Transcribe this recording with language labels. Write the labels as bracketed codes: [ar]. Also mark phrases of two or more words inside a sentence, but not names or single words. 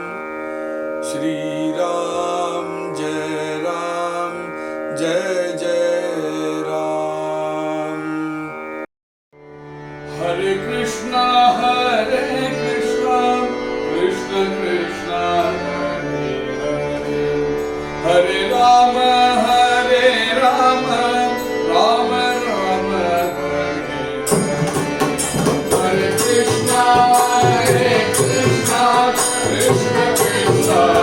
[sa] ஸ்ரீராம் ஜெய ராம் ஜெய ஜெய ராம். ஹரே கிருஷ்ணா ஹரே கிருஷ்ணா கிருஷ்ண கிருஷ்ணா ஹரே ஹரே, ஹரே ராம ஹரே ராம ராம ராம ஹரே ஹரே. ஹரே கிருஷ்ணா ஹரே கிருஷ்ணா கிருஷ்ண கிருஷ்ணா